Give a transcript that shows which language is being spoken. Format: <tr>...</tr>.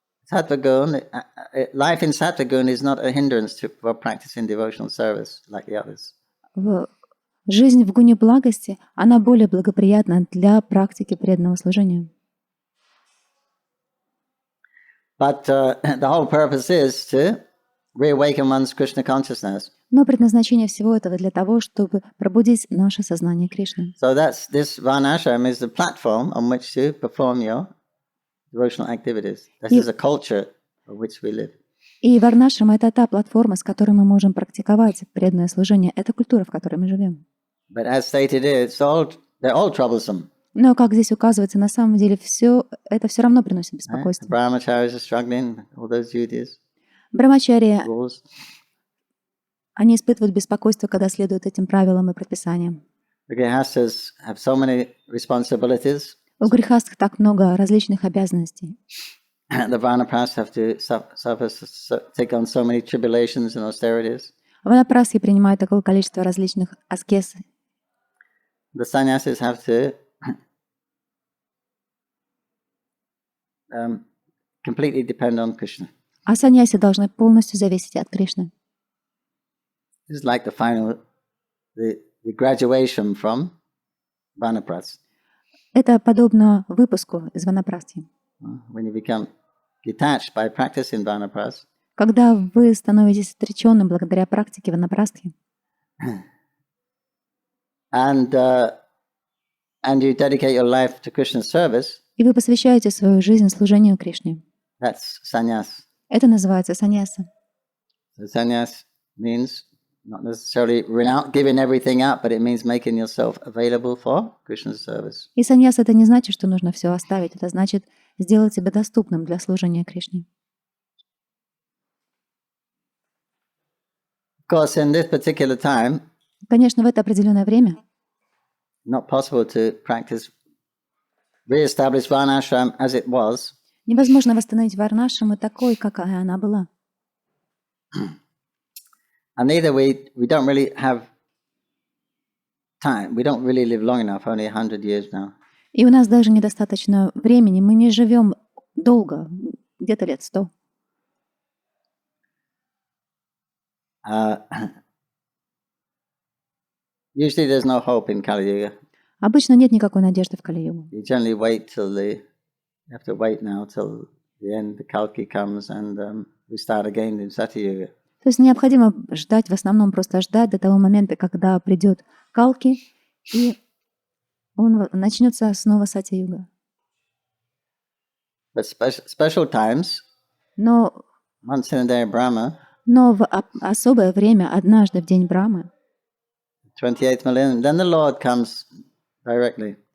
<en>Sattva gun, life in sattva gun is not a hindrance for practicing devotional service like the others.</en> <ru>Жизнь в гуне благости, она более благоприятна для практики преданного служения.</ru> <en>But the whole purpose is to reawaken one's Krishna consciousness.</en> <ru>Но предназначение всего этого для того, чтобы пробудить наше сознание Кришны.</ru> <en>So this varnashram is the platform on which to perform your devotional activities. This is a culture in which we live.</en> <ru>И варнашрама — это та платформа, с которой мы можем практиковать преданное служение. Это культура, в которой мы живем.</ru> <en>But as stated here, they're all troublesome.</en> <ru>Но, как здесь указывается, на самом деле это все равно приносит беспокойство.</ru> <en>Brahmacharis are struggling, all those duties.</en> <ru>Брахмачарьи,</ru> <en>Rules.</en> <ru>они испытывают беспокойство, когда следуют этим правилам и предписаниям.</ru> <en>The grihastas have so many responsibilities.</en> <ru>У грехастх так много различных обязанностей.</ru> <en>The vanaprastha have to take on so many tribulations and austerities.</en> <ru>Ванапрастхи принимают такое количество различных аскез.</ru> <en>The sannyasis have to completely depend on Krishna.</en> <ru>А саньяси должны полностью зависеть от Кришны.</ru> <en>It's like the graduation from vanaprastha.</en> <ru>Это подобно выпуску из ванапрастхи.</ru> <en>When you become detached by practicing vanaprastha,</en> <ru>Когда вы становитесь отреченным благодаря практике ванапрастхи,</ru> <en>and you dedicate your life to Krishna's service,</en> <ru>и вы посвящаете свою жизнь служению Кришне.</ru> <en>that's sannyas.</en> <ru>Это называется саньяса.</ru> <en>So sannyas means not necessarily giving everything up, but it means making yourself available for Krishna's service.</en> <ru>И саньяс — это не значит, что нужно все оставить. Это значит сделать себя доступным для служения Кришне.</ru> <en>Of course, in this particular time,</en> <ru>Конечно, в это определенное время</ru> <en>not possible to re-establish varnashram as it was.</en> <ru>невозможно восстановить варнашраму такой, какая она была.</ru> <en>And neither we don't really have time. We don't really live long enough, only 100 years now.</en> <ru>И у нас даже недостаточно времени. Мы не живем долго, где-то лет 100.</ru> <en>Usually there's no hope in Kali Yuga.</en> <ru>Обычно нет никакой надежды в Кали-югу.</ru> <en>You generally you have to wait now till the end, the Kalki comes, and we start again in Satya Yuga.</en> <ru>То есть необходимо ждать, в основном просто ждать до того момента, когда придет Калки, и начнется снова Сатья-юга.</ru> <en>But special times,</en> <ru>Но</ru> <en>once in a day Brahma,</en> <ru>в особое время, однажды в день Брамы,</ru> <en>28th millennium, then the Lord comes directly.</en>